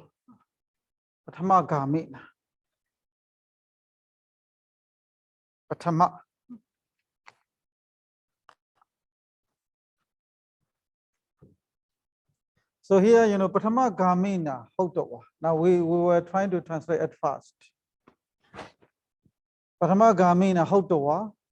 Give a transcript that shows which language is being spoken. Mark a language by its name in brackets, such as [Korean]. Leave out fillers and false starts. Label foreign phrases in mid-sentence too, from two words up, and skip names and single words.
[Pali] Paṭhamo gamina. Paṭhamo. [English] So here, [Pali] paṭhamo gamina, [English] Haudawa. Now we were trying to translate at first. [Pali] Paṭhamo gamina, Haudawa.